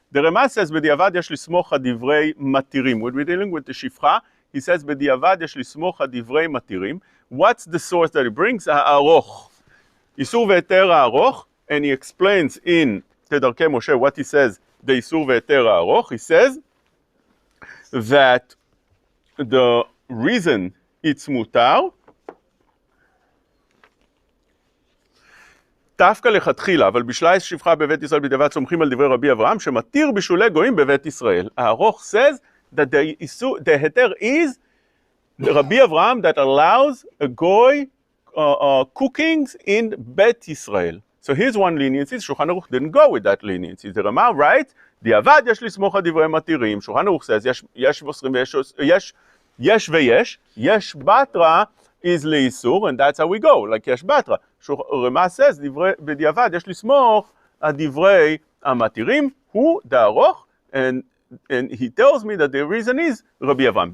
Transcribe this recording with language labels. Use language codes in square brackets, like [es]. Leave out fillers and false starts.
[en] The Rema says, [he] בדיעבד יש לסמוך על דברי מתירים. [en] When we're dealing with the Shifcha, he says, [he] בדיעבד יש לסמוך על דברי מתירים. [en] What's the source that he brings? [he] הארוך. איסור והיתר הארוך, [en] and he explains in [he] תדרכי משה [en] what he says, the [he] איסור והיתר הארוך. [en] He says that the reason it's mutar, [he] דווקא לכתחילה, אבל בשלה שפחה בבית ישראל בדיעבד סומכים על דברי רבי אברהם, שמתיר בישולי גויים בבית ישראל. [en] הארוך says that the heter is Rabbi Avraham that allows a goy cookings in Bet Israel. So here's one leniency. Shulchan Aruch didn't go with that leniency. The Rama writes, [he] דיעבד יש לסמוך על דברי מתירים. [en] Shulchan Aruch says, [he] יש מוסרים יש ויש, יש בתרא is לאיסור, [en] and that's how we go, like [he] יש בתרא. [en] Rama says, [he] בדיעבד יש לסמוך על דברי המתירים, הוא דארוך, [en] and he tells me that the reason is Rabbi Avraham.